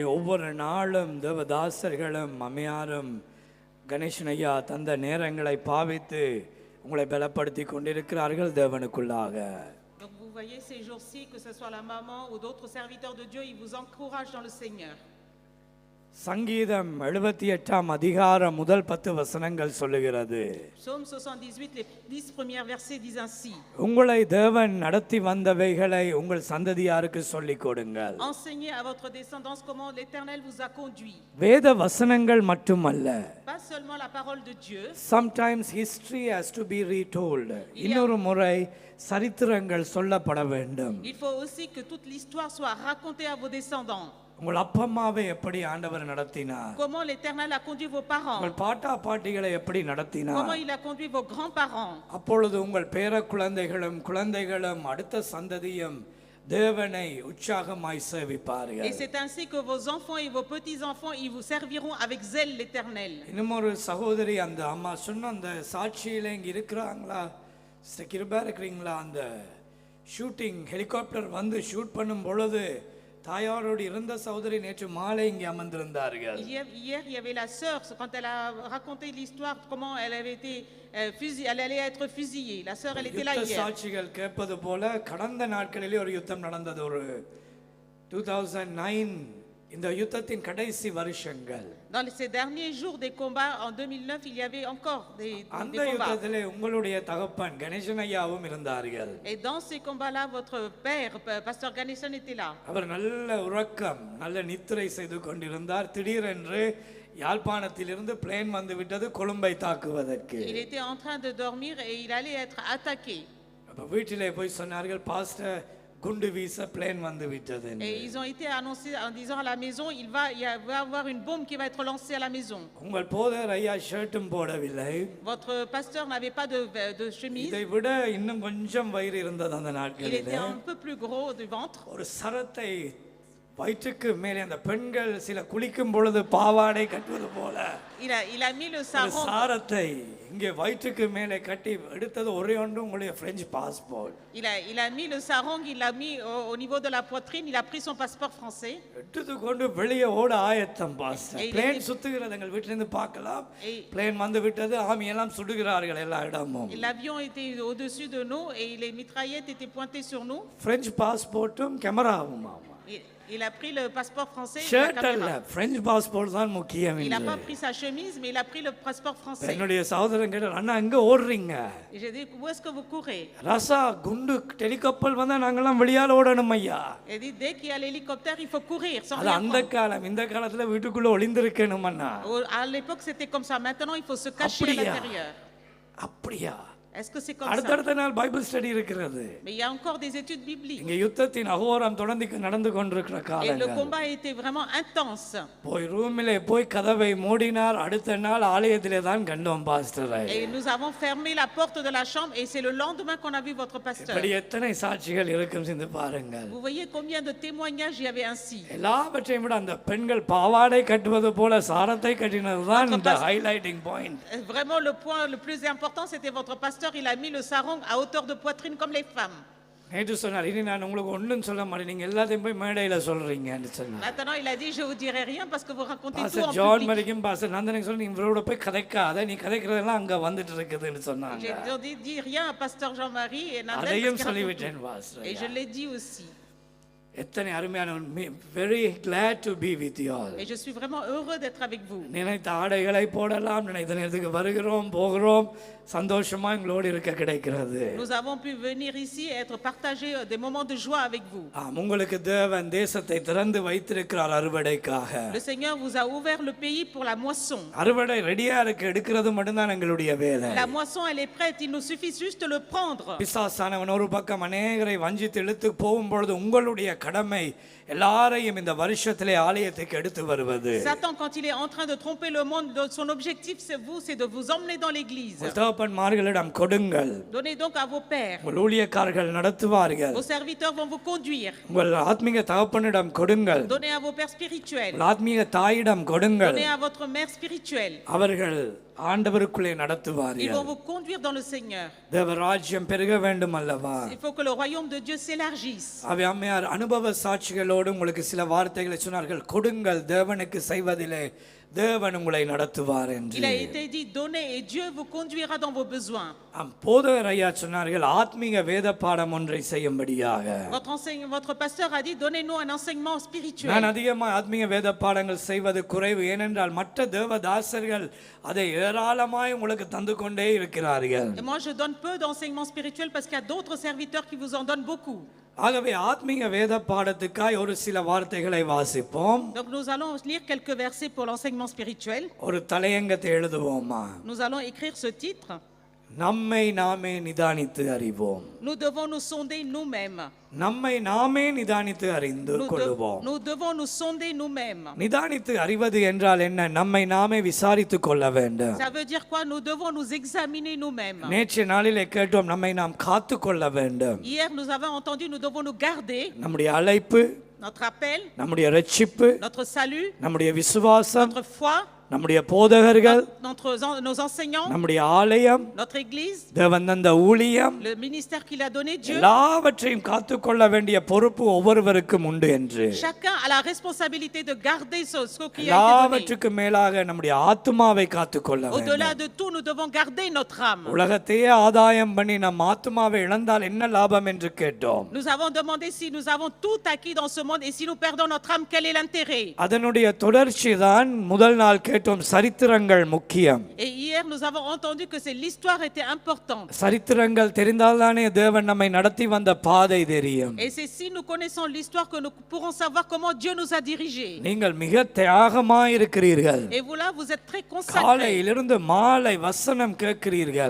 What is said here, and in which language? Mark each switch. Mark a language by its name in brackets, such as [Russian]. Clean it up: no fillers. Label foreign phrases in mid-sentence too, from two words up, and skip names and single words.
[Tamil] ஒவ்வொரு நாளும் தேவதாசர்களும் அம்மையாரும் கணேசன் ஐயா தந்த நேரங்களை பாவித்து உங்களை பலப்படுத்தி கொண்டிருக்கிறார்கள் தேவனுக்குள்ளாக. [French] Donc vous voyez ces jours-ci, que ce soit la maman ou d'autres serviteurs de Dieu, ils vous encouragent dans le Seigneur. [Tamil] சங்கீதம் 78 அதிகாரம் முதல் 10 வசனங்கள் சொல்லுகிறது. [French] Psaume 78, les 10 premiers versets disent ainsi. [Tamil] உங்களை தேவன் நடத்தி வந்தவைகளை உங்கள் சந்ததியாருக்கு சொல்லிக் கொடுங்கள். [French] Enseignez à votre descendance comment l'Éternel vous a conduit. [Tamil] வேத வசனங்கள் மட்டுமல்ல. [French] Pas seulement la parole de Dieu. [English] Sometimes history has to be retold. [Tamil] இன்னொரு முறை சரித்திரங்கள் சொல்லப்பட வேண்டும். [French] Il faut aussi que toute l'histoire soit racontée à vos descendants. [Tamil] உங்கள் அப்பா அம்மாவை எப்படி ஆண்டவர் நடத்தினார்? [French] Comment l'Éternel a conduit vos parents? [Tamil] உங்கள் பாட்டா பாட்டிகளை எப்படி நடத்தினார்? [French] Comment il a conduit vos grands-parents? [Tamil] அப்பொழுது உங்கள் பேர குழந்தைகளும் அடுத்த சந்ததியும் தேவனை உற்சாகமாய் சேவிப்பார்கள். [French] Et c'est ainsi que vos enfants et vos petits-enfants, ils vous serviront avec zèle l'Éternel. [Tamil] இன்னும் ஒரு சகோதரி அந்த அம்மா சொன்ன அந்த சாட்சியில இங்க இருக்கிறாங்களா? கிருபா இருக்கிறீங்களா? அந்த [English] shooting helicopter [Tamil] வந்து ஷூட் பண்ணும் பொழுது தாயாரோடு இருந்த சகோதரி நேற்று மாலை இங்கே அமர்ந்திருந்தார்கள். [French] Hier, il y avait la sœur, quand elle a raconté l'histoire, comment elle avait été elle allait être fusillée. La sœur, elle était là hier. [Tamil] சாட்சிகள் கேட்பது போல கடந்த நாட்களிலே ஒரு யுத்தம் நடந்தது. ஒரு 2009 இந்த யுத்தத்தின் கடைசி வருஷங்கள். [French] Dans ces derniers jours des combats en 2009, il y avait encore des [Tamil] அந்த [French] combats. [Tamil] யுத்தத்திலே உங்களுடைய தகப்பன் கணேசன் ஐயாவும் இருந்தார்கள். [French] Et dans ces combats-là, votre père, pasteur Ganeshan, était là. [Tamil] அவர் நல்ல உறக்கம், நல்ல நித்திரை செய்து கொண்டிருந்தார். திடீரென்று யாழ்ப்பாணத்திலிருந்து பிளேன் வந்து விட்டது கொழும்பை தாக்குவதற்கு. [French] Il était en train de dormir et il allait être attaqué. [Tamil] அப்ப வீட்டிலே போய் சொன்னார்கள், பாஸ்டர் குண்டு வீச பிளேன் வந்து விட்டது. [French] Et ils ont été annoncés en disant à la maison, il va y avoir une bombe qui va être lancée à la maison. [Tamil] உங்கள் போதர் ஐயா ஷர்ட்டும் போடவில்லை. [French] Votre pasteur n'avait pas de chemise. [Tamil] இதை விட இன்னும் கொஞ்சம் வயிறு இருந்தது அந்த [French] Il [Tamil] நாட்களில். [French] était un peu plus gros du ventre. [Tamil] ஒரு சரத்தை வயிற்றுக்கு மேலே அந்த பெண்கள் சில குளிக்கும் பொழுது பாவாடை கட்டுவது போல [French] Il a mis le [Tamil] ஒரு [French] sarong. [Tamil] சாரத்தை இங்கே வயிற்றுக்கு மேலே கட்டி எடுத்தது ஒரே ஒன்று உங்களுடைய [English] French passport. [French] Il a mis le sarong, il l'a mis au niveau de la poitrine, il a pris son passeport français. [Tamil] எடுத்து கொண்டு வெளியே ஓட ஆயத்தம் பாஸ்டர். பிளேன் சுத்துகிறது, எங்கள் வீட்டிலிருந்து பார்க்கலாம். பிளேன் வந்து விட்டது, ஆமி எல்லாம் சுடுகிறார்கள் எல்லா இடமும். [French] L'avion était au-dessus de nous et les mitraillettes étaient pointées sur nous. [English] French passport camera. [French] Il a pris le passeport français et la [Tamil] ஷர்ட் அல்ல, [French] caméra. [English] French passport [Tamil] தான் முக்கியம். [French] Il n'a pas pris sa chemise, mais il a pris le passeport français. [Tamil] என்னுடைய சகோதரன் கேட்டார், அண்ணா எங்க ஓடுறீங்க? [French] Et j'ai dit, où est-ce que vous courez? [Tamil] ரசா குண்டு ஹெலிகாப்டர் வந்தா நாங்கெல்லாம் வெளியால ஓடணும் ஐயா. [French] Il dit, dès qu'il y a l'hélicoptère, il faut courir sans [Tamil] அது [French] rien [Tamil] அந்த [French] prendre. [Tamil] காலம். இந்த காலத்துல வீட்டுக்குள்ள ஒளிந்திருக்கணும் அண்ணா. [French] À l'époque, c'était comme ça. Maintenant, il faut se cacher à l'intérieur. [Tamil] அப்படியா? [French] Est-ce que c'est comme ça? [Tamil] அடுத்தடுத்த நாள் [English] Bible study [Tamil] இருக்கிறது. [French] Mais il y a encore des études bibliques. [Tamil] இங்க யுத்தத்தின் அகோரம் தொடர்ந்து நடந்து கொண்டிருக்கிற [French] Et le [Tamil] காலங்கள். [French] combat était vraiment intense. [Tamil] போய் ரூமிலே போய் கதவை மூடினார். அடுத்த நாள் ஆலயத்திலே தான் கண்டோம் பாஸ்டரை. [French] Et nous avons fermé la porte de la chambre et c'est le lendemain qu'on a vu votre pasteur. [Tamil] இப்படி எத்தனை சாட்சிகள் இருக்கும் சிந்து பாருங்கள். [French] Vous voyez combien de témoignages il y avait ainsi. [Tamil] எல்லாவற்றையும் விட அந்த பெண்கள் பாவாடை கட்டுவது போல சாரத்தை கட்டினதுதான் இந்த [English] highlighting point. [French] Vraiment le point le plus important, c'était votre pasteur. Il a mis le sarong à hauteur de poitrine comme les femmes. [Tamil] நேற்று சொன்னார், இனி நான் உங்களுக்கு ஒன்றும் சொல்ல மாட்டேன், நீங்க எல்லாத்தையும் போய் மேடையில சொல்றீங்கன்னு சொன்னார். [French] Maintenant il a dit, je vous dirai rien parce que vous racontez tout en [Tamil] பாஸ்டர் ஜான் [French] public. [Tamil] மரிக்கும் பாஸ்டர் நந்தனுக்கு சொல்லி, நீ இவரோட போய் கதைக்காத, நீ கதைக்கிறதெல்லாம் அங்க வந்துட்டு இருக்குதுன்னு சொன்னாங்க. [French] J'ai dit, dis rien à pasteur Jean-Marie et Nadel. [Tamil] அதையும் சொல்லிவிட்டேன் பாஸ்டர். [French] Et je l'ai dit aussi. [Tamil] எத்தனை அருமையான, [English] very glad to be with you all. [French] Et je suis vraiment heureux d'être avec vous. [Tamil] நினைத்த ஆடைகளை போடலாம், நினைத்த நேரத்துக்கு வருகிறோம் போகிறோம், சந்தோஷமா எங்களோடு இருக்க கிடைக்கிறது. [French] Nous avons pu venir ici et être partagés des moments de joie avec vous. [Tamil] உங்களுக்கு தேவன் தேசத்தை திறந்து வைத்திருக்கிறார் அறுவடைக்காக. [French] Le Seigneur vous a ouvert le pays pour la moisson. [Tamil] அறுவடை ரெடியா இருக்கு, எடுக்கிறது மட்டும்தான் எங்களுடைய வேலை. [French] La moisson elle est prête, il nous suffit juste de le prendre. [Tamil] பிசாசானவன் ஒரு பக்கம் அநேகரை வஞ்சித்து இழுத்து போகும் பொழுது உங்களுடைய கடமை எல்லாரையும் இந்த வருஷத்திலே ஆலயத்துக்கு எடுத்து வருவது. [French] Satan, quand il est en train de tromper le monde, son objectif c'est de vous emmener dans l'église. [Tamil] தகப்பன்மார்களிடம் கொடுங்கள். [French] Donnez donc à vos pères. [Tamil] உங்கள் ஊழியக்காரர்கள் நடத்துவார்கள். [French] Vos serviteurs vont vous conduire. [Tamil] உங்கள் ஆத்மீக தகப்பனிடம் கொடுங்கள். [French] Donnez à vos pères spirituels. [Tamil] ஆத்மீக தாயிடம் கொடுங்கள். [French] Donnez à votre mère spirituelle. [Tamil] அவர்கள் ஆண்டவருக்குள்ளே [French] Ils [Tamil] நடத்துவார்கள். [French] vont vous conduire dans le Seigneur. [Tamil] தேவ ராஜ்யம் பெருக வேண்டும் அல்லவா? [French] Il faut que le royaume de Dieu s'élargisse. [Tamil] அவை அம்மையார் அனுபவ சாட்சிகளோடு உங்களுக்கு சில வார்த்தைகளை சொன்னார்கள். கொடுங்கள், தேவனுக்கு செய்வதிலே தேவன் உங்களை நடத்துவார் [French] Il [Tamil] என்று. [French] a été dit, donnez et Dieu vous conduira dans vos besoins. [Tamil] போதகர் ஐயா சொன்னார்கள், ஆத்மீக வேத பாடம் ஒன்றை செய்யும்படியாக. [French] Votre pasteur a dit, donnez-nous un enseignement [Tamil] நான் [French] spirituel. [Tamil] அதிகமாக ஆத்மீக வேத பாடங்கள் செய்வது குறைவு. ஏனென்றால் மற்ற தேவதாசர்கள் அதை ஏராளமாய் உங்களுக்கு தந்து கொண்டே இருக்கிறார்கள். [French] Et moi, je donne peu d'enseignements spirituels parce qu'il y a d'autres serviteurs qui vous en donnent beaucoup. [Tamil] ஆகவே ஆத்மீக வேத பாடத்துக்காய் ஒரு சில வார்த்தைகளை வாசிப்போம். [French] Donc nous allons lire quelques versets pour l'enseignement spirituel. [Tamil] ஒரு தலையங்கத்தை எழுதுவோமா? [French] Nous allons écrire ce titre. [Tamil] நம்மை நாமே நிதானித்து அறிவோம். [French] Nous devons nous sonder nous-mêmes. [Tamil] நம்மை நாமே நிதானித்து அறிந்து கொள்வோம். [French] Nous devons nous sonder nous-mêmes. [Tamil] நிதானித்து அறிவது என்றால் என்ன? நம்மை நாமே விசாரித்து கொள்ள வேண்டும். [French] Ça veut dire quoi? Nous devons nous examiner nous-mêmes. [Tamil] நேற்று நாளிலே கேட்டோம், நம்மை நாம் காத்து கொள்ள வேண்டும். [French] Hier, nous avons entendu, nous devons nous garder. [Tamil] நம்முடைய அழைப்பு, [French] Notre appel, [Tamil] நம்முடைய ரட்சிப்பு, [French] notre salut, [Tamil] நம்முடைய விசுவாசம், [French] notre foi, [Tamil] நம்முடைய போதகர்கள், [French] nos enseignants, [Tamil] நம்முடைய ஆலயம், [French] notre église, [Tamil] தேவன் தந்த ஊழியம், [French] le ministère qu'il a donné Dieu. [Tamil] எல்லாவற்றையும் காத்துக்கொள்ள வேண்டிய பொறுப்பு ஒவ்வொருவருக்கும் உண்டு என்று. [French] Chacun a la responsabilité de garder ce qui a été donné. [Tamil] எல்லாவற்றுக்கும் மேலாக நம்முடைய ஆத்துமாவை காத்துக்கொள்ள வேண்டும். [French] Au-delà de tout, nous devons garder notre âme. [Tamil] உலகத்தையே ஆதாயம் பண்ணி நம் ஆத்துமாவை இழந்தால் என்ன லாபம் என்று கேட்டோம். [French] Nous avons demandé si nous avons tout acquis dans ce monde et si nous perdons notre âme, quel est l'intérêt? [Tamil] அதனுடைய தொடர்ச்சி தான் முதல் நாள் கேட்டோம், சரித்திரங்கள் முக்கியம். [French] Et hier, nous avons entendu que l'histoire était importante. [Tamil] சரித்திரங்கள் தெரிந்தால்தானே தேவன் நம்மை நடத்தி வந்த பாதை தெரியும். [French] Et c'est si nous connaissons l'histoire que nous pourrons savoir comment Dieu nous a dirigés. [Tamil] நீங்கள் மிக தியாகமாய் இருக்கிறீர்கள். [French] Et vous là, vous êtes très consacrés. [Tamil] காலையிலிருந்து மாலை வசனம் கேட்கிறீர்கள்.